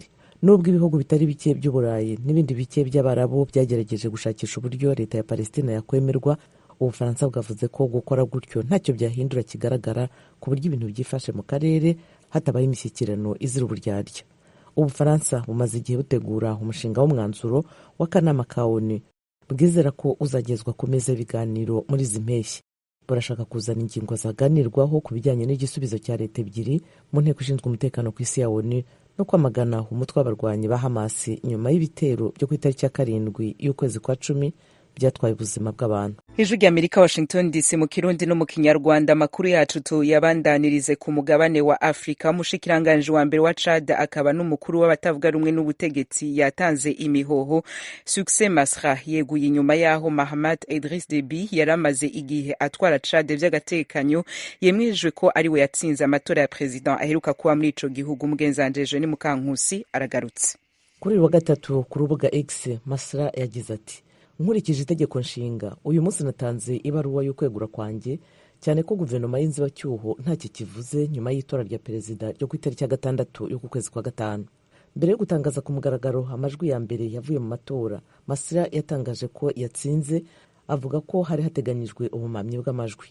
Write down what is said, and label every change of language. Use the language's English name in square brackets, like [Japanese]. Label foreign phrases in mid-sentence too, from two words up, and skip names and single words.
[Kinyarwanda] Nubwo ibihugu bitari bike by'Uburayi n'ibindi bike by'Abarabu byagerageje gushakisha uburyo leta ya Palestina yakwemerwa, Ubufaransa bwavuze ko gukora gutyo ntacyo byahindura kigaragara ku buryo ibintu byifashe mu karere hatabaye imishyikirano izira uburyarya. Ubufaransa bumaze igihe butegura umushinga w'umwanzuro w'akanama ka ONU bwizera ko uzagezwa ku meza y'ibiganiro muri izi mpeshyi. Burashaka kuzana ingingo zaganirwaho ku bijyanye n'igisubizo cya leta ebyiri mu nteko ishinzwe umutekano ku isi ya ONU no kwamagana umutwe w'abarwanyi ba Hamas nyuma y'ibitero byo ku itariki ya 7 y'ukwezi kwa 10 byatwaye ubuzima bw'abantu. [Rundi] Ijwi ry'Amerika, Washington DC, mu Kirundi no mu Kinyarwanda. Amakuru yacu tuyabandanirize ku mugabane wa Afrika. Umushikiranganje wa mbere wa Chad akaba n'umukuru w'abatavuga rumwe n'ubutegetsi yatanze imihoho. Succès Masra yeguye inyuma yaho Mahamat Idriss Deby yaramaze igihe atwara Chad by'agatekanyo yemejwe ko ari we yatsinze amatora ya president aheruka kuba muri ico gihugu. Mugenzanje Jean Mukankusi aragarutse. [Kinyarwanda] Kuri uyu wa gatatu ku rubuga X, Masra yagize ati: nkurikije itegeko nshinga uyu munsi natanze ibaruwa yo kwegura kwanjye, cyane ko guverinoma y'inzibacyuho ntacyo kivuze nyuma y'itora rya perezida ryo ku itariki ya 6 y'uku kwezi kwa 5. Mbere yo gutangaza ku mugaragaro amajwi ya mbere yavuye mu matora, Masra yatangaje ko yatsinze, avuga ko hari hateganyijwe ubumamyi bw'amajwi.